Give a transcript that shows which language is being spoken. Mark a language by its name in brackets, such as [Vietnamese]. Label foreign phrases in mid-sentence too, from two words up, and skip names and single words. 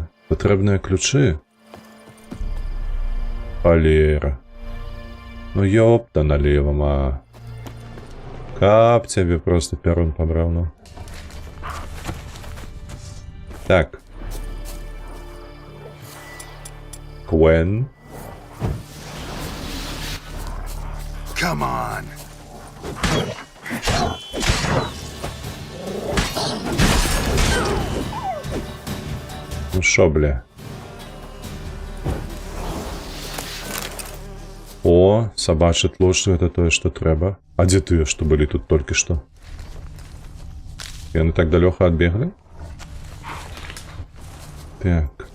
[Belarusian] Патрэбныя ключы? Холера. [Russian] Ну ёпта налево, ма. [Belarusian] Кап цябе просто пярун пабраў, ну. Так. Гвен. [English] Come on. [Russian] Ну шо, бля. О, собачий тлош, это тое, что трэба. [Belarusian] А дзе тыя, што былі тут толькі што? Яны так далёка адбеглі? Так.